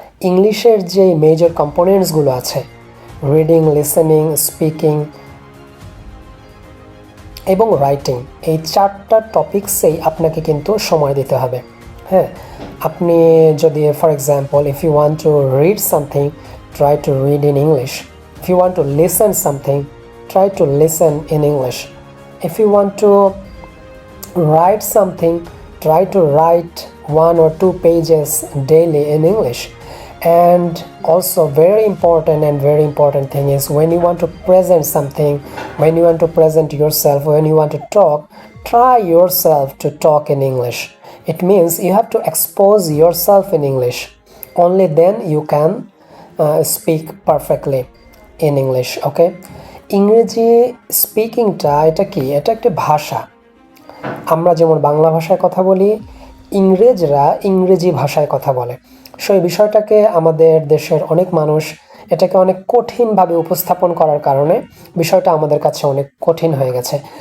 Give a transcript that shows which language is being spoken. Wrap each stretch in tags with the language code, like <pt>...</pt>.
<bn>ইংলিশের যে মেজর কম্পোনেন্টসগুলো আছে, রিডিং, লিসেনিং, স্পিকিং এবং রাইটিং, এই চারটা টপিকসেই আপনাকে কিন্তু সময় দিতে হবে। হ্যাঁ, আপনি যদি</bn> <en>For example, if you want to read something, try to read in English. If you want to listen something, try to listen in English. If you want to write something, try to write 1 or 2 pages daily in English. And also very important thing is, when you want to present something, when you want to present yourself, when you want to talk, try yourself to talk in English. It means you have to expose yourself in English. Only then you can speak perfectly in English, okay?</en> <bn>ইংরেজি স্পিকিংটা এটা কি? এটা একটি ভাষা। আমরা যেমন বাংলা ভাষায় কথা বলি, ইংরেজরা ইংরেজি ভাষায় কথা বলে। সো এই বিষয়টাকে আমাদের দেশের অনেক মানুষ এটাকে অনেক কঠিনভাবে উপস্থাপন করার কারণে বিষয়টা আমাদের কাছে অনেক কঠিন হয়ে গেছে।</bn>